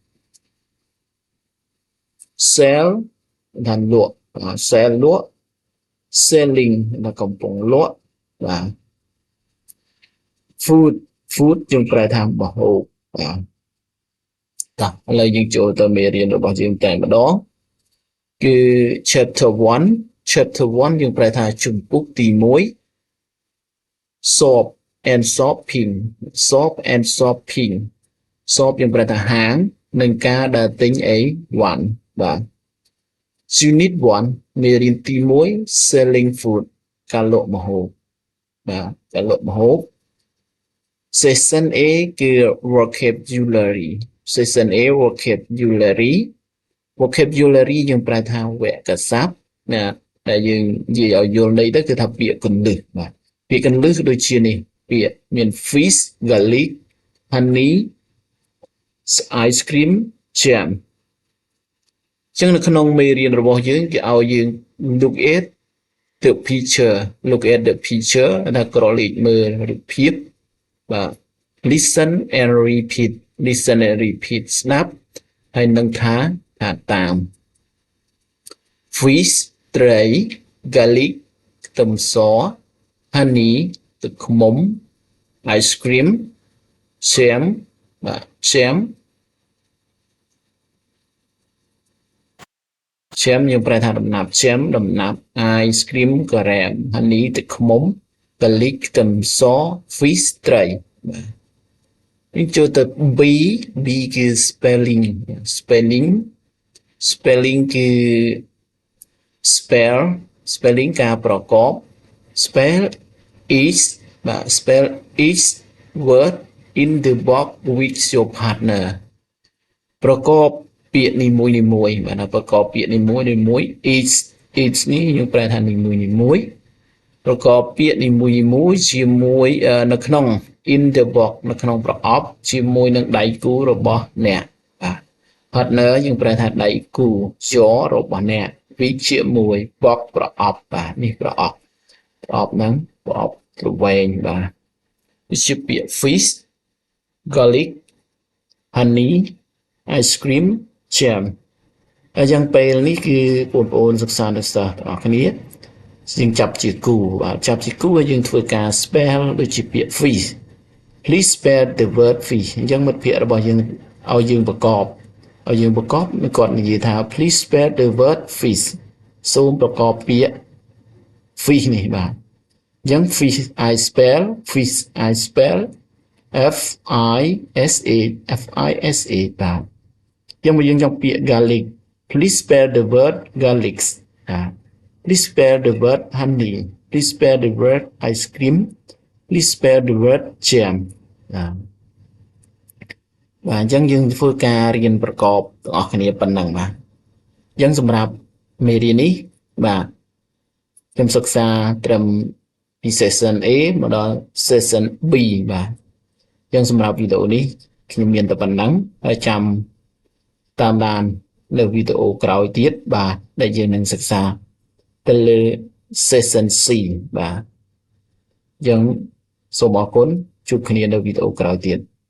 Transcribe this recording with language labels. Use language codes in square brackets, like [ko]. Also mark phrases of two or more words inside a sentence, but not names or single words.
[km] sell ថាលក់ sell លក់ selling làកំពុងលក់បាទ food យើងប្រែថាម្ហូបបាទតោះឥឡូវយើងចូលទៅមេរៀនរបស់យើងតែម្ដងគឺ chapter 1 យើងប្រែថាជំពូកទី1 [en] shop and shopping shop [km] យើងប្រែថាហាងនិងការដើរទិញអីវ៉ាន់បាទ unit 1 មេរៀនទី1 [en] selling food [km] ការលក់ម្ហូបបាទការ លក់ម្ហូប Session A គឺ vocabulary Session A vocabulary យើងប្រែថាវគ្គស័ព្ទណាដែល យើងនិយាយឲ្យយល់ន័យទៅគឺថាពាក្យកន្លឹះបាទពាក្យកន្លឹះដូចជានេះពាក្យមាន [en] fish garlic honey ice cream jam [km] ចឹងនៅក្នុងមេរៀនរបស់យើងគេឲ្យយើង [en] look at the picture [km] ថាក្រឡេកមើលរូបភាពបាទ [en] listen and repeat [km] ស្ដាប់ហើយនឹងថាតាម fish ត្រី garlic ខ្ទឹមស honey ទឹកឃ្មុំ [en] ice cream jam [km] បាទ jam យើង ប្រែថាដំណាប់ jam ដំណាប់ [en] ice cream [km] ការ៉េម honey ទឹកឃ្មុំ garlic ខ្ទឹមស fish ត្រីបាទនេះចូលទៅ B គឺ spelling គឺ spelling ការប្រកប [en] spell each word in the box with your partner [km] ប្រកបពាក្យនីមួយៗបាទប្រកបពាក្យនីមួយៗ each នេះយើងប្រែថានីមួយៗប្រកបពាក្យនីមួយៗជាមួយនៅក្នុង [en] in the box [km] នៅក្នុងប្រអប់ជាមួយនឹងដៃគូរបស់អ្នកបាទ partner យើងប្រែថាដៃគូ your របស់អ្នក with ជាមួយ box ប្រអប់ បាទនេះប្រអប់ហ្នឹងប្រអប់ទ្រវែងបាទវាជាពាក្យ [en] fish garlic honey ice cream jam [km] ហើយ យ៉ាងពេលនេះគឺបងប្អូនសិក្សានៅសិស្សទាំងអស់គ្នាយើងចាប់ជាគូបាទចាប់ជាគូហើយយើងធ្វើការ spell ដូចជាពាក្យ fish [en] please spell the word fish [km] អញ្ចឹងមិត្តភ័ក្តិរបស់យើងឲ្យយើងប្រកបគាត់និយាយថា [en] please spell the word fish [km] សូមប្រកបពាក្យ fish នេះបាទអញ្ចឹង [en] fish I spell F I S A [km] បាទយើងមកយើងចង់ពាក្យ [en] garlic please spell the word garlic please spell the word honey please spell the word ice cream please spell the word jam [km] បាទអញ្ចឹងយើងធ្វើការរៀនប្រកបទាំងអស់គ្នាប៉ុណ្ណឹងបាទអញ្ចឹងសម្រាប់ មេរៀននេះបាទខ្ញុំសិក្សាត្រឹមពី session A មកដល់ session B បាទអញ្ចឹងសម្រាប់វីដេអូនេះខ្ញុំមានតែប៉ុណ្ណឹងហើយចាំតាមដាននៅវីដេអូក្រោយទៀតបាទដែលយើងនឹងសិក្សាទៅលើ session C បាទអញ្ចឹងសូមអរគុណជួបគ្នានៅវីដេអូក្រោយទៀត